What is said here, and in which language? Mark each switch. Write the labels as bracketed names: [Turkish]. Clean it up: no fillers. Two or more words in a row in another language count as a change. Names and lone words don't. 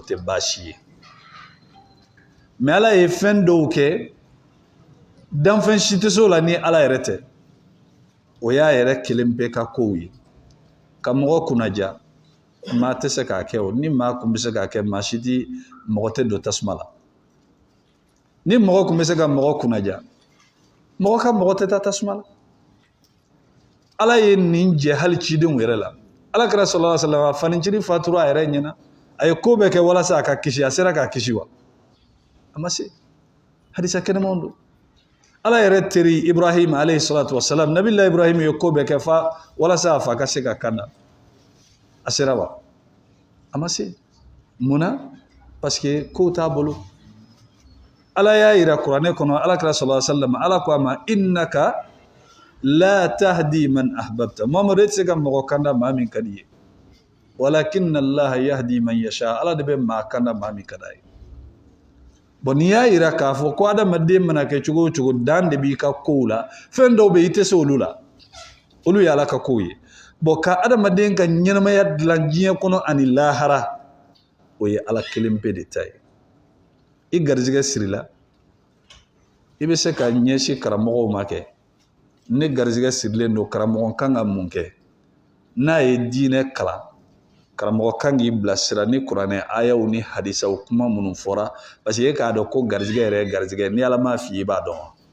[Bambara] tɛ baasi ye mɛ ala ye fɛn dɔw kɛ danfɛn si tɛ se o la ni ala yɛrɛ tɛ o y'a yɛrɛ kelen bɛɛ ka kow ye ka mɔgɔ kunnaja maa tɛ se k'a kɛ o ni maa kun bɛ se k'a kɛ maa si tɛ mɔgɔ tɛ don tasuma la ni mɔgɔ kun bɛ se ka mɔgɔ kunnaja mɔgɔ ka mɔgɔ tɛ taa tasuma la ala ye nin jɛ hali cidenw yɛrɛ la ala kɛra [Arabic] صلى الله عليه وسلم [Bambara] fanicinin fatura a yɛrɛ ɲɛna a ye ko bɛɛ kɛ walasa a ka kisi a sera k'a kisi wa a ma se hadisa kɛnɛmanw don ala yɛrɛ teri Ibrahim [Arabic] عليه الصلاة والسلام [Bambara] nabila Ibrahim ye ko bɛɛ kɛ fa walasa a fa ka se ka kanda a sera wa a ma se munna [French] parce que [Bambara] ko t'a bolo ala y'a yira kuranɛ kɔnɔ ala kɛra [Arabic] صلى الله عليه وسلم [Bambara] ala ko a ma [Arabic] إنك لا تهدي من أحببت [Bambara] Muhammadu e tɛ se ka mɔgɔ kanda maa min ka di ye [Arabic] ولكن الله يهدي من يشاء [Bambara] ala de bɛ maa kanda maa min ka d'a ye bon n'i y'a yira k'a fɔ ko adamaden mana kɛ cogo o cogo dan de b'i ka kow la fɛn dɔw bɛ yen i tɛ se olu la olu ye Ala ka kow ye bon ka adamaden ka ɲɛnamaya dilan diɲɛ kɔnɔ ani lahara o ye Ala kelen pe de ta ye i garizigɛ sirila i bɛ se ka ɲɛsin karamɔgɔw ma kɛ ne garizigɛ sirilen don karamɔgɔ kan ka mun kɛ n'a ye diinɛ kalan karamɔgɔ kan k'i bilasira ni kuranɛ ayaw ni hadisaw kuma minnu fɔra [French] parce que [Bambara] e k'a dɔn ko garizigɛ yɛrɛ ye garizigɛ ni Ala m'a f'i ye i b'a dɔn wa